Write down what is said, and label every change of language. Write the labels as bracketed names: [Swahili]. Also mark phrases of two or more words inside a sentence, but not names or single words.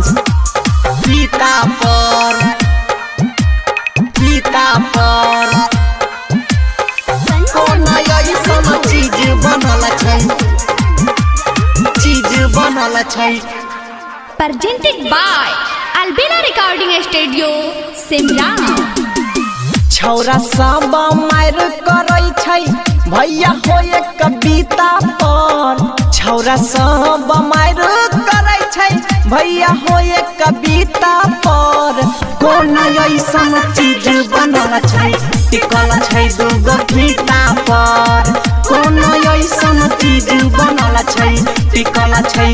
[Maithili] फीता पर कोना ऐसन चीज बनल छै [English] Presented by Albina Recording Studio, Simla. [Maithili] छौरा सब मार करै छै भैया हो एक कविता पर छौरा सब मार करै छै भैया हो एक कविता पर कोना ऐसन चीज बनल छै टिकल छै दूगो फीता पर कोना ऐसन चीज बनल छै टिकल छै